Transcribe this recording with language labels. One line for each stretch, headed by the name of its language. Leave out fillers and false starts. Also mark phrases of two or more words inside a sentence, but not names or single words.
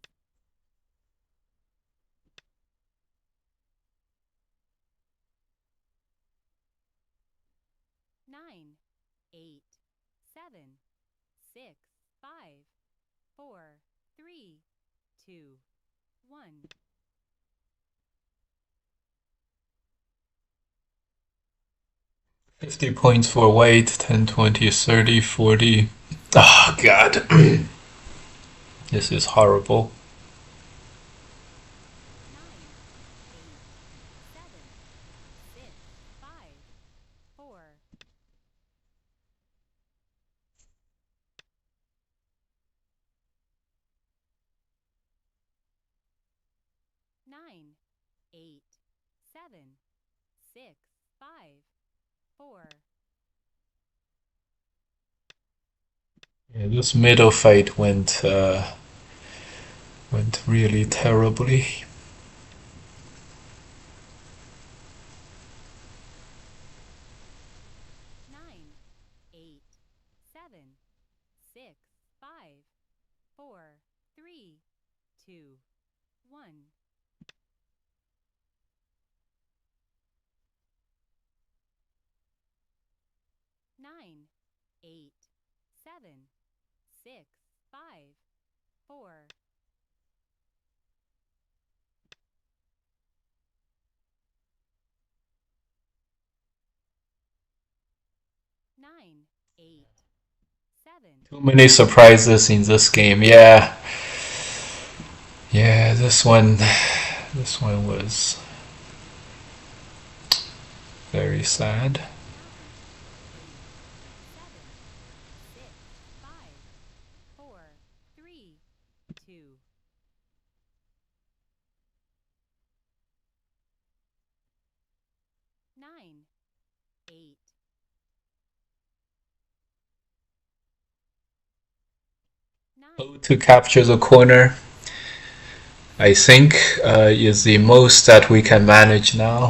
English: Nine, eight, seven, six, five, four, three, two, one. 50 points for white, 10, 20, 30, 40. Oh, God. This is horrible. Nine, eight, seven, six, five, four. Nine, eight, seven, six, five, four. Yeah, this middle fight went really terribly. Nine, eight, seven, six, five, four, three, two, one. Nine, eight, seven, six, five, four. Nine, eight, seven. Too many surprises in this game. Yeah. Yeah, this one was very sad. Nine, eight, seven, six, five, four, three, two. Nine, eight. Nine, To capture the corner, I think, is the most that we can manage now.